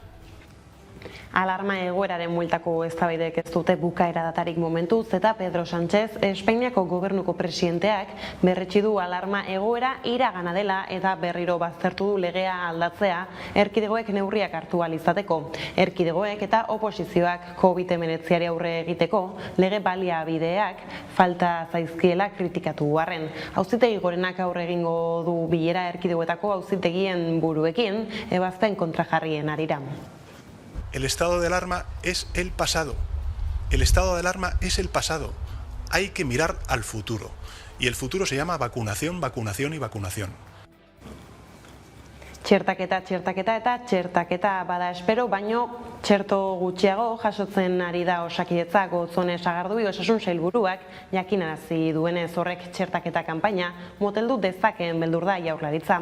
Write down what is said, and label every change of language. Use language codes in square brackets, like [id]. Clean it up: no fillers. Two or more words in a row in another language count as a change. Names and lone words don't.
[eu] Alarma egoeraren bueltako eztabaidek ez dute bukaera datarik momentuz eta Pedro Sánchez, Espainiako gobernuko presidenteak berretsi du alarma egoera iragana dela eta berriro baztertu du legea aldatzea erkidegoek neurriak hartu ahal izateko. Erkidegoek eta oposizioak COVID-19 aurre egiteko lege baliabideak falta zaizkiela kritikatu arren. Auzitegi Gorenak aurre egingo du bilera erkidegoetako auzitegien buruekin ebazpen kontrajarrien harira. [es] El estado de alarma es el pasado. El estado de alarma es el pasado. Hay que mirar al futuro. Y el futuro se llama vacunación, vacunación y vacunación. [eu] Txertaketa eta txertaketa bada espero, baino Txerto gutxiago jasotzen ari da Osakidetza. Gotzone Sagardui Osasun Sailburuak jakinarazi duenez horrek txertaketa kanpaina moteldu dezakeen beldur da Jaurlaritza.